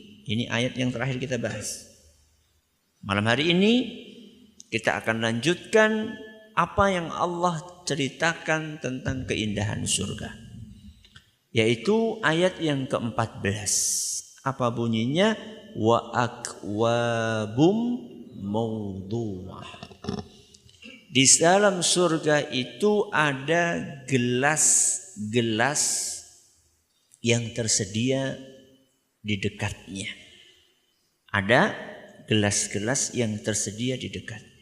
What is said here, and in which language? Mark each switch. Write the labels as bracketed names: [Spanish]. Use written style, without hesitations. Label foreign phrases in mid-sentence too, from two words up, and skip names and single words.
[Indonesian] Ini ayat yang terakhir kita bahas. Malam hari ini kita akan lanjutkan apa yang Allah ceritakan tentang keindahan surga. Yaitu ayat yang ke-14. Apa bunyinya? [Arabic] وأكواب موضوعة. [Indonesian] Di dalam surga itu ada gelas-gelas yang tersedia di dekatnya. Ada gelas-gelas yang tersedia di dekatnya.